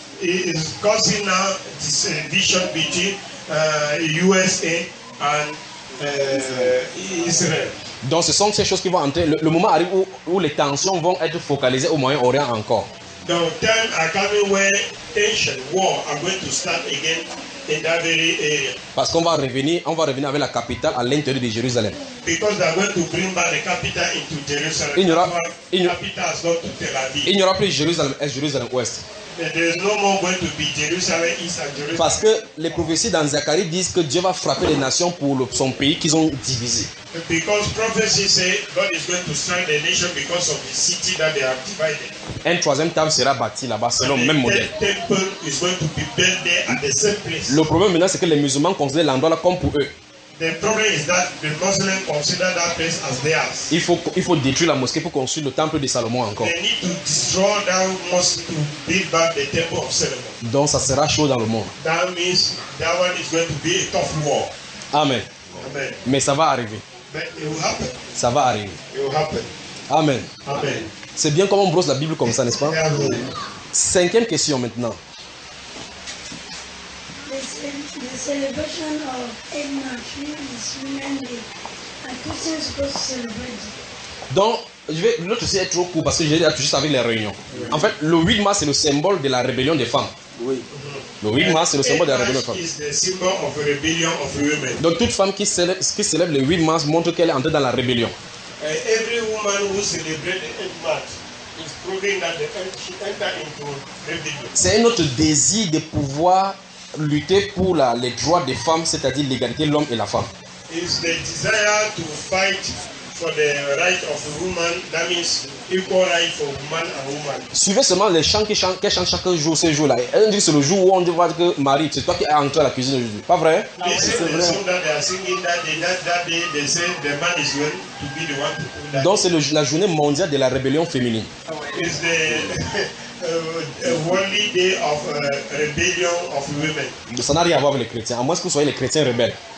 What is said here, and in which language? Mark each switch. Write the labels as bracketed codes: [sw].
[en] Is causing now this division between USA and Israël. [fr] Donc ce sont ces choses qui vont entrer. Le moment arrive où les tensions vont être focalisées au Moyen-Orient encore. [en] The time are coming where tension, war are going to start again in that very area. [fr] Parce qu'on va revenir, avec la capitale à l'intérieur de Jérusalem. [en] Because they are going to bring back the capital into Jerusalem. [fr] Il n'y aura plus Jérusalem Est, Jérusalem Ouest. [en] There is no more going to be Jerusalem East and Jerusalem. [fr] Parce que les prophéties dans Zacharie disent que Dieu va frapper les nations pour son pays qu'ils ont divisé. [en] Because prophecy say God is going to strike the nation because of the city that they have divided. [fr] Un troisième temple sera bâti là-bas selon le même modèle. [en] The temple is going to be built there at the same place. [fr] Le problème maintenant c'est que les musulmans considèrent l'endroit là comme pour eux. [en] The problem is that the Muslims consider that place as theirs. [fr] Il faut détruire la mosquée pour construire le temple de Salomon encore. [en] They need to destroy that mosque to build back the temple of Solomon. [fr] Donc ça sera chaud dans le monde. [en] That means that one is going to be a tough war. Amen. Amen. [fr] Mais ça va arriver. [en] It will happen. [fr] Ça va arriver. [en] It will happen. Amen. Amen. [fr] C'est bien comment on brosse la Bible comme ça, n'est-ce pas? Amen. Cinquième question maintenant. [en] The celebration of Eid is humanly, and Christians supposed to celebrate. [fr] Donc, l'autre sujet est trop court parce que j'ai tout juste avec les réunions. En fait, le 8 mars c'est le symbole de la rébellion des femmes. Oui. Le 8 mars, c'est le symbole de la rébellion des femmes. Donc toute femme qui célèbre le 8 mars montre qu'elle est entrée dans la rébellion. [en] Every woman who celebrates the [fr] 8 mars [en] is proving that she entered into rébellion. [fr] C'est un autre désir de pouvoir lutter pour les droits des femmes, c'est-à-dire l'égalité de l'homme et la femme. [en] It's the desire to fight for the right of the woman, that means equal right for man and woman. [fr] Suivez seulement les chants qui chantent chaque jour, ces jours-là. Elle dit que c'est le jour où on dit que Marie, c'est toi qui es entré à la cuisine aujourd'hui. Pas vrai? Ah, oui. C'est vrai. [en] That they are singing that day, they say the man is going to be the one to do that. [fr] Donc c'est la journée mondiale de la rébellion féminine. [en] It's the worldly day of rébellion of women. [fr] Mais ça n'a rien à voir avec les chrétiens, à moins que vous soyez les chrétiens rebelles.